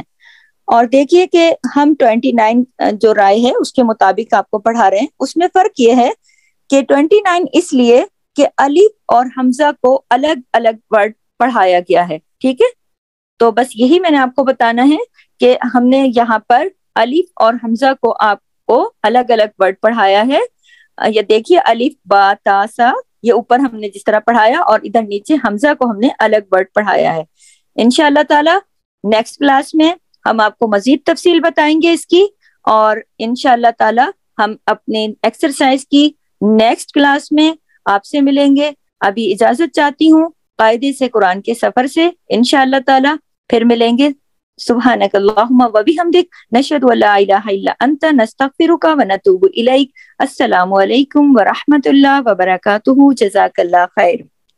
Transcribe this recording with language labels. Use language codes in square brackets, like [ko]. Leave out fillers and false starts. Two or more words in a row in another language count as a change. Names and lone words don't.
[ur] اور دیکھیے کہ ہم 29 جو رائے ہے اس کے مطابق آپ کو پڑھا رہے ہیں، اس میں فرق یہ ہے کہ 29 اس لیے کہ الف اور حمزہ کو الگ الگ ورڈ پڑھایا گیا ہے، ٹھیک ہے؟ تو بس یہی میں نے آپ کو بتانا ہے کہ ہم نے یہاں پر الف اور حمزہ کو آپ کو الگ الگ ورڈ پڑھایا ہے۔ یہ دیکھیے الف با تا سا، یہ اوپر ہم نے جس طرح پڑھایا، اور ادھر نیچے حمزہ کو ہم نے الگ ورڈ پڑھایا ہے۔ [ar] انشاءاللہ تعالی [en] next class [ur] میں ہم آپ کو مزید تفصیل بتائیں گے اس کی، اور [ar] انشاءاللہ تعالی [ur] ہم اپنے ایکسرسائز کی [en] next class [ur] میں آپ سے ملیں گے۔ ابھی اجازت چاہتی ہوں قاعدے سے قرآن کے سفر سے، [ar] انشاءاللہ تعالی [ur] پھر ملیں گے۔ [ar] سبحانک اللہم و بحمدک، نشہد ان لا الہ الا انت، نستغفرک و نتوب الیک۔ السلام علیکم ورحمۃ اللہ وبرکاتہ۔ جزاک اللہ خیر۔